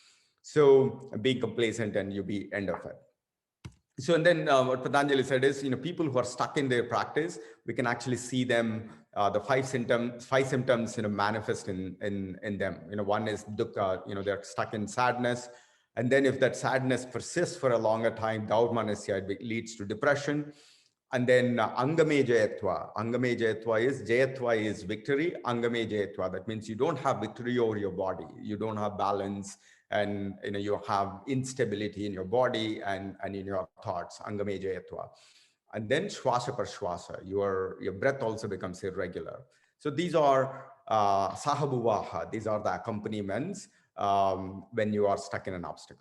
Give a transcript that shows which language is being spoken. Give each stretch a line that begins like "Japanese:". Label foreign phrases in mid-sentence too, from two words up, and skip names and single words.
English: So being complacent and you be end of it. So, and then what Patanjali said is, people who are stuck in their practice, we can actually see them, the five symptoms, manifest in them. One is dukkha, they're stuck in sadness. And then if that sadness persists for a longer time, daurmanasya, it leads to depression. And then
Sanskrit: अङ्गमेजयत्व. अङ्गमेजयत्व
English: is victory.
Sanskrit: अङ्गमेजयत्व,
English: that means you don't have victory over your body. You don't have balance, and you have instability in your body and in your thoughts.
Sanskrit: अङ्गमेजयत्व.
English: And then
Sanskrit: श्वास प्रश्वास,
English: your breath also becomes irregular. So these are sahabhuvaha. These are the accompaniments when you are stuck in an obstacle.